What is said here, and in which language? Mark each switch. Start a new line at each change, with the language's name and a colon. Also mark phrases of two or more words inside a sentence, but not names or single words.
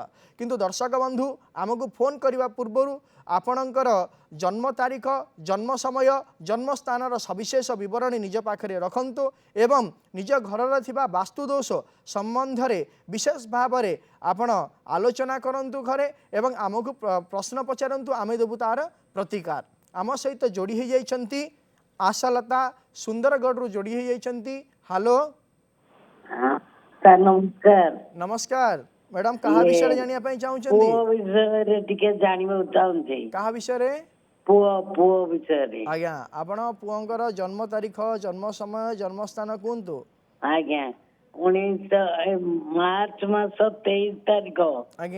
Odia: କିନ୍ତୁ ଦର୍ଶକ ବନ୍ଧୁ ଆମକୁ ଫୋନ କରିବା ପୂର୍ବରୁ ଆପଣଙ୍କର ଜନ୍ମ ତାରିଖ ଜନ୍ମ ସମୟ ଜନ୍ମ ସ୍ଥାନର ସବିଶେଷ ବିବରଣୀ ନିଜ ପାଖରେ ରଖନ୍ତୁ ଏବଂ ନିଜ ଘରର ଥିବା ବାସ୍ତୁ ଦୋଷ ସମ୍ବନ୍ଧ ରେ ବିଶେଷ ଭାବ में ଆପଣ ଆଲୋଚନା କରନ୍ତୁ ଘରେ ଏବଂ ଆମକୁ ପ୍ରଶ୍ନ ପଚାରନ୍ତୁ ଆମେ ଦେବୁ ତାର ପ୍ରତିକାର। ଆମ ସହିତ ଯୋଡ଼ି ହୋଇ ଯାଇଛନ୍ତି ଆଶାଲତା ସୁନ୍ଦରଗଡ଼ ଯୋଡ଼ି ହୋଇ ଯାଇଛନ୍ତି। हेलो ସାର୍ ନମସ୍କାର। ନମସ୍କାର ମ୍ୟାଡାମ କାହା ବିଷୟ ଜାଣିବା ପାଇଁ ଚାହୁଁଛନ୍ତି ପୁଅ ବିଷୟରେ ଟିକେ ଜାଣିବାକୁ ଚାହୁଁଛି। କାହା ବିଷୟରେ ପୁଅ ବିଷୟରେ। ଆଜ୍ଞା ଆପଣ ପୁଅଙ୍କର ଜନ୍ମ ତାରିଖ ଜନ୍ମ ସମୟ ଜନ୍ମ ସ୍ଥାନ କୁହନ୍ତୁ ଆଜ୍ଞା 19 ମାର୍ଚ୍ଚ 23 ତାରିଖ ଆଜ୍ଞା